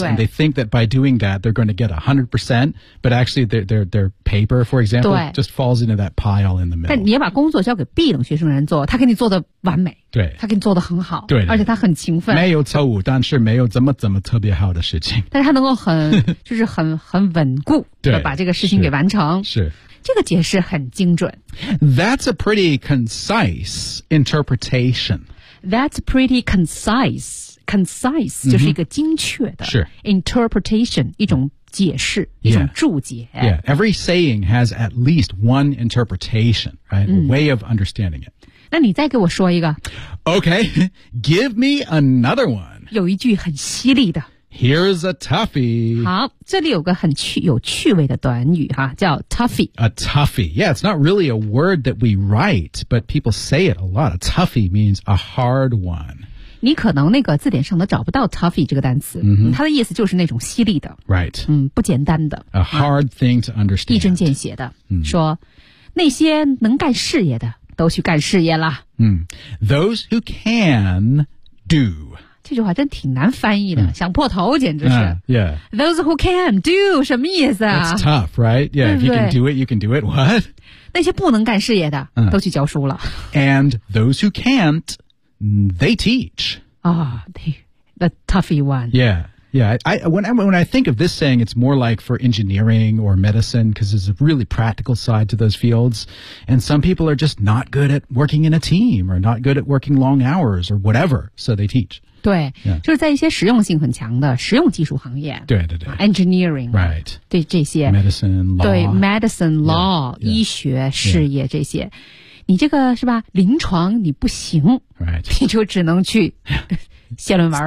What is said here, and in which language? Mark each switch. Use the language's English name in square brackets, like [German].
[English] And they think that by doing that, they're going to get 100%. But actually, their paper, for example, just falls into that pile in the middle. [Chinese] 但你要把工作交给 B 等学生人做，他给你做的完美。对。他给你做的很好。对。而且他很勤奋。没有错误，但是没有怎么特别好的事情。但是他能够很，就是很稳固的把这个事情给完成。是。这个解释很精准。 [English] That's a pretty concise interpretation. That's pretty concise. Concise、mm-hmm. [Chinese] 就是一个精确的 [English] interpretation, 一种解释、 yeah. [Chinese] 一种注解。 [English] Yeah, every saying has at least one interpretation, right?、Mm. A way of understanding it. [Chinese] 那你再给我说一个。 [English] Okay, give me another one. [Chinese] 有一句很犀利的。 [English] Here's a toughie. [Chinese] 好这里有个很有趣味的短语哈叫 toughie. [English] A toughie. Yeah, it's not really a word that we write, but people say it a lot. A toughie means a hard one. [Chinese] 你可能那个字典上都找不到 toughy 这个单词、 mm-hmm. 它的意思就是那种犀利的 [English] right [Chinese] 嗯，不简单的 [English] a hard thing to understand [Chinese] 一针见血的、 mm-hmm. 说那些能干事业的都去干事业了、 [English] mm. Those who can do [Chinese] 这句话真挺难翻译的、mm. 想破头简直是、 [English] yeah. Those who can do [Chinese] 什么意思啊 [English] It's tough right Yeah, [Chinese] 对不对 [English] If you can do it you can do it What [Chinese] 那些不能干事业的、 mm. 都去教书了 [English] And those who can'tThey teach. Ah,、oh, the toughy one. Yeah. Yeah. When I think of this saying, it's more like for engineering or medicine because there's a really practical side to those fields. And some people are just not good at working in a team or not good at working long hours or whatever. So they teach. [Chinese] 对、 [English] yeah. [Chinese] 就是在一些实用性很强的实用技术行业。对对对。 [English] Engineering. Right. [Chinese] 对这些。 [English] Medicine, law. 对 medicine, law, yeah, yeah. [Chinese] 医学事业、 [English] yeah. 这些。 [Chinese] 你这个是吧临床你不行、 [English] right. [Chinese] 你就只能去写论文